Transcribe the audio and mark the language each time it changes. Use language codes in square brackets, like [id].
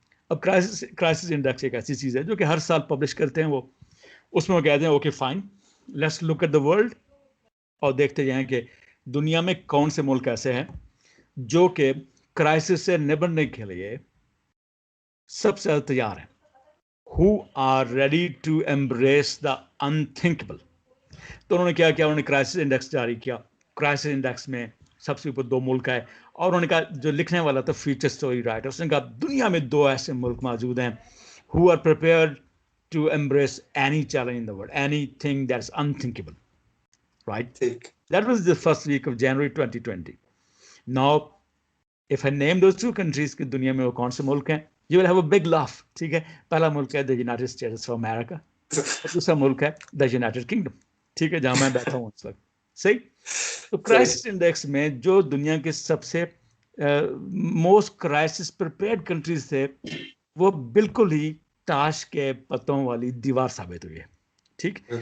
[ur] اب crisis index ایک ایسی چیز ہے جو کہ ہر سال پبلش کرتے ہیں. وہ اس میں وہ کہتے ہیں okay fine, [en] let's look at the world, [ur] اور دیکھتے جائیں کہ دنیا میں کون سے ملک ایسے ہیں جو کہ کرائسس سے نبڑنے کے لیے سب سے زیادہ تیار ہیں. [en] who are ready to embrace the unthinkable. [ur] تو انہوں نے کیا کیا, انہوں نے کرائسس انڈیکس جاری کیا. کرائسس انڈیکس میں سب سے اوپر 2 ملک ہے, اور انہوں نے کہا, جو لکھنے والا تھا فیوچر اسٹوری رائٹر, اس نے کہا دنیا میں 2 ایسے ملک موجود ہیں [en] who are prepared to embrace any challenge in the world, anything that's unthinkable, right? [ur] ٹھیک. [en] That was the first week of January 2020. Now, if I name those 2 countries [ur] کہ دنیا میں وہ کون سے ملک ہیں, [en] you will have a big laugh. [ur] ٹھیک ہے, پہلا ملک ہے the United States of America, اور دوسرا ملک ہے the United Kingdom. ٹھیک ہے, جہاں میں بیٹھا ہوں اس وقت. صحیح. تو کرائسس انڈیکس میں جو دنیا کے سب سے موسٹ کرائسس پریپیئرڈ کنٹریز تھے, وہ بالکل ہی تاش کے پتوں والی دیوار ثابت ہوئی ہے. ٹھیک.